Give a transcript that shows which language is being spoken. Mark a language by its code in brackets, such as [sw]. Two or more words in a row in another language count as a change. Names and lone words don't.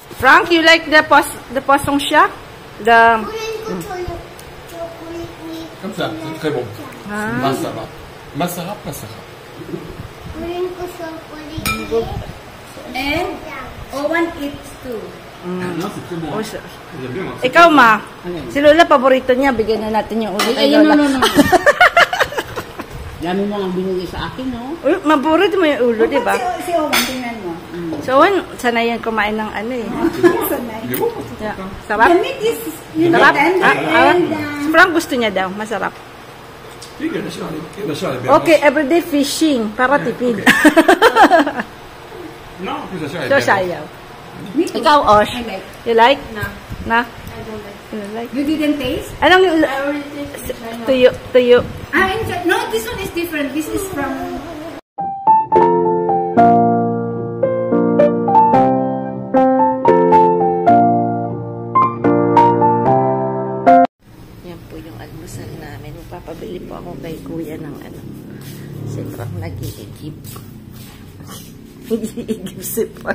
[en] Frank, you like the poisson shark? [fr] Comme ça, c'est très bon. [tl] Masara. Masara, masara. [en] And Owen eats too. [fr] Non, c'est très bon. J'aime bien, moi. [tl] Ikaw, ma. Si Lola, paborito niya. Bigyan na natin yung ulo kay Ayun, Lola. no. Dami mo ang binigay sa akin, no? Uy, maborito mo yung ulo, di ba? Si Owen, tingnan mo. So, sanay yan kumain ng ano eh. Sanay. [en] Yeah. Sarap? The meat is, [tl] Sarap? [en] and [tl] Si Frank gusto niya daw. Masarap. [fr] Oui, bien sûr, elle est bien. [en] Okay, everyday fishing. [tl] Para tipid. [fr] Non, en plus, la chair, elle [en] So, [fr] est bien. [tl] sayaw. Ikaw, Osh. [en] I like. You like? No. Na? I don't like. You like? You didn't taste? [tl] Anong tuyo? Tuyo. No, this one is different. This is from... Yan po yung almusal namin. Magpapabili po ako kay kuya ng ano. Si Frank nag-iigib. Nag-iigib si Frank.